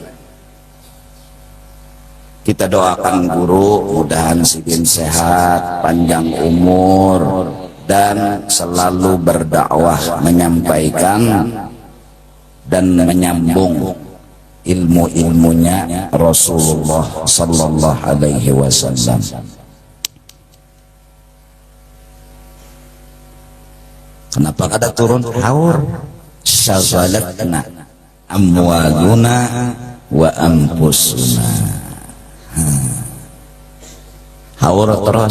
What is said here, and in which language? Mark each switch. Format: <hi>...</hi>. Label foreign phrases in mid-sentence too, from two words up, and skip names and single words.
<bjn>Kita doakan guru mudahan sidin sehat, panjang umur, dan selalu berdakwah, menyampaikan dan menyambung ilmu-ilmunya Rasulullah</bjn> <ar>sallallahu alaihi wasallam.</ar> <bjn>Kenapa kada turun? Haur.</bjn> <ar>Syaghalatna amwaluna wa anfusuna.</ar> <bjn>Haur terus.</bjn>